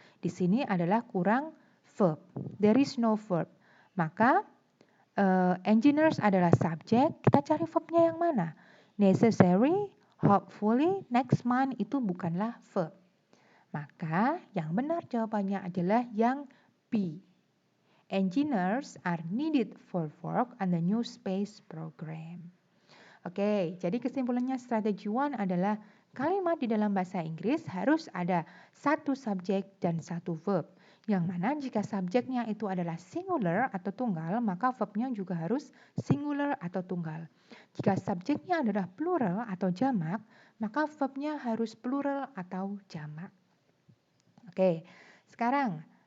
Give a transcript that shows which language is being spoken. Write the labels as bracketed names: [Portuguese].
[Indonesian] Di sini adalah kurang verb. [English] There is no verb. [Indonesian] Maka engineers adalah subjek. Kita cari verbnya yang mana? Necessary, hopefully, next month itu bukanlah verb. Maka yang benar jawabannya adalah yang B. [English] Engineers are needed for work on the new space program. [Indonesian] Oke, jadi kesimpulannya strategi 1 adalah kalimat di dalam bahasa Inggris harus ada satu subjek dan satu verb. Yang mana jika subjeknya itu adalah singular atau tunggal, maka verbnya juga harus singular atau tunggal. Jika subjeknya adalah plural atau jamak, maka verbnya harus plural atau jamak. Oke, sekarang